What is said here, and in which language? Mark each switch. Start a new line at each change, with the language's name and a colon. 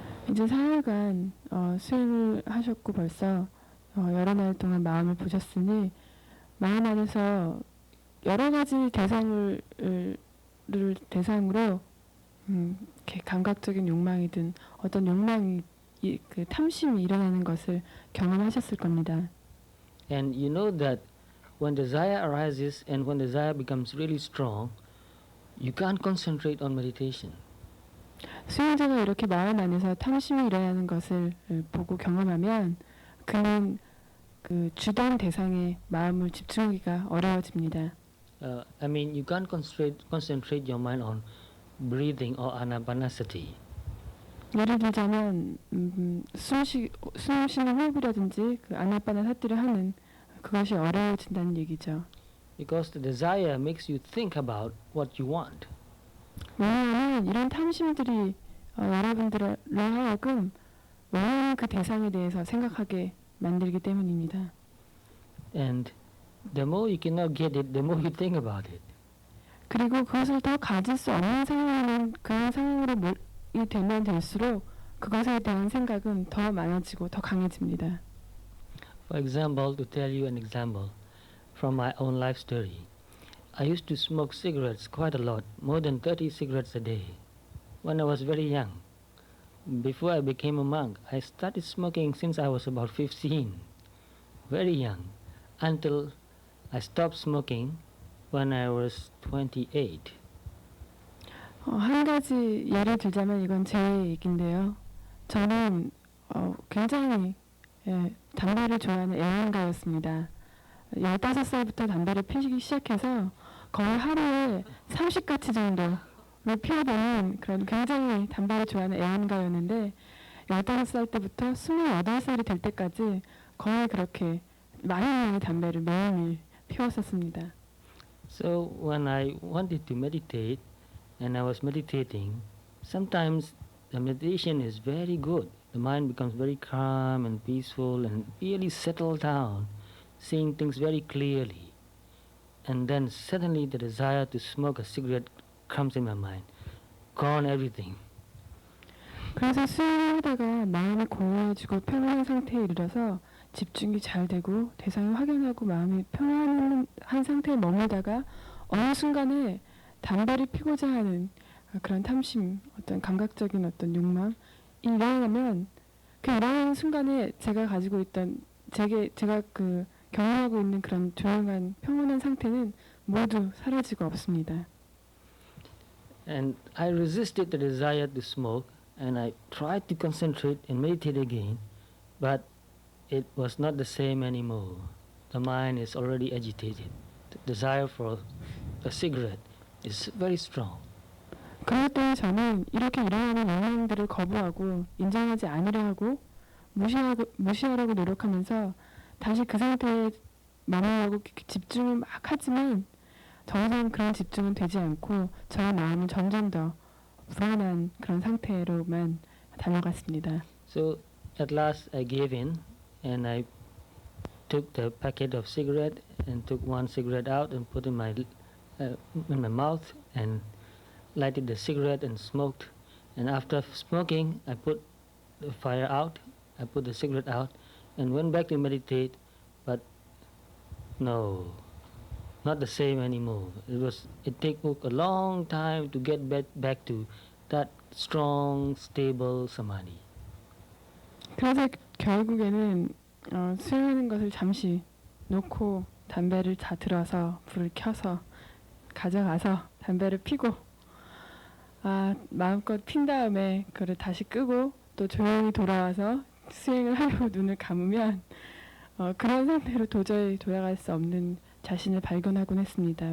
Korean: 이제 4일간 수행을 하셨고 벌써 여러 날 동안 마음을 보셨으니 마음 안에서 여러 가지 대상을 대상으로 이렇게 감각적인 욕망이든 어떤 욕망이 그 탐심이 일어나는 것을 경험하셨을 겁니다.
English: And you know that when desire arises and when desire becomes really strong, you can't concentrate on meditation.
Korean: 수행자가 이렇게 마음 안에서 탐심이 일어나는 것을 보고 경험하면 그는 그 주된 대상에 마음을 집중하기가 어려워집니다.
English: I mean, you can't concentrate your mind on breathing or anapanasati.
Korean: 예를 들자면 숨 쉬는 호흡이라든지 그 아나파나사티를 하는 그것이 어려워진다는 얘기죠.
English: Because the desire makes you think about what you want.
Korean: 왜냐하면 이런 탐심들이 여러분들로 하여금 원하는 그 대상에 대해서 생각하게 만들기 때문입니다.
English: And the more you cannot get it, the more you think about it.
Korean: 그리고 그것을 더 가질 수 없는 상황에는 그런 상황으로 되면 될수록 그것에 대한 생각은 더 많아지고 더 강해집니다.
English: For example, to tell you an example from my own life story, I used to smoke cigarettes quite a lot, more than 30 cigarettes a day, when I was very young. Before I became a monk, I started smoking since I was about 15, very young, until I stopped smoking when I was 28.
Korean: 한 가지 예를 들자면 이건 제 얘기인데요. 저는 굉장히 담배를 좋아하는 애완가였습니다. 15살부터 담배를 피우기 시작해서 거의 하루에 30가치 정도를 피워보는 그런 굉장히 담배를 좋아하는 애완가였는데 15살 때부터 28살이 될 때까지 거의 그렇게 많은 담배를 매일매일 피웠었습니다.
English: So when I wanted to meditate and I was meditating, sometimes the meditation is very good. The mind becomes very calm and peaceful and really settled down, seeing things very clearly. And then suddenly the desire to smoke a cigarette comes in my mind. Gone everything.
Korean: 그래서 수행하다가 마음이 공허해지고 평온한 상태에 이르러서 집중이 잘 되고 대상이 확연하고 마음이 평안한 상태에 머물다가 어느 순간에 담배를 피고자 하는 그런 탐심, 어떤 감각적인 어떤 욕망이 일어나면 그 일어나는 순간에 제가 가지고 있던 제가 그 경험하고 있는 그런 조용한 평온한 상태는 모두 사라지고 없습니다.
English: And I resisted the desire to smoke, and I tried to concentrate and meditate again, but it was not the same anymore. The mind is already agitated. The desire for a cigarette is very strong.
Korean: 그럴 때 저는 이렇게 일어나는 욕망들을 거부하고 인정하지 않으려 하고 무시하려고 노력하면서 다시 그 상태에 머무르려고 집중을 막 하지만 더 이상 그런 집중은 되지 않고 저의 마음은 점점 더 불안한 그런 상태로만 달려갔습니다.
English: So at last I gave in, and I took the packet of cigarette and took one cigarette out and put in my mouth and lighted the cigarette and smoked. And after smoking, I put the fire out, I put the cigarette out, and went back to meditate. But no, not the same anymore. It took a long time to get back to that strong, stable samadhi.
Korean: 그래서 결국에는 수행하는 것을 잠시 놓고 담배를 다 들어서 불을 켜서 가져가서 담배를 피고 마음껏 핀 다음에 그걸 다시 끄고 또 조용히 돌아와서 수행을 하려고 눈을 감으면 그런 상태로 도저히 돌아갈 수 없는 자신을 발견하곤 했습니다.